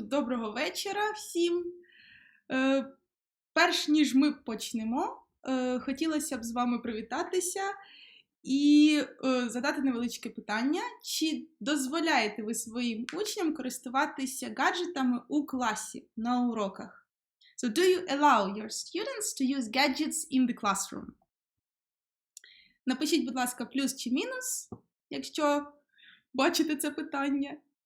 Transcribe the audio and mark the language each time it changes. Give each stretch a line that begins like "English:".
Ukrainian: Доброго вечора всім. Перш ніж ми почнемо, хотілося б з вами привітатися і задати невеличке питання. Чи дозволяєте ви своїм учням користуватися гаджетами у класі на уроках?
English: So, do you allow your students to use gadgets in the classroom?
Ukrainian: Напишіть, будь ласка, плюс чи мінус, якщо бачите це питання.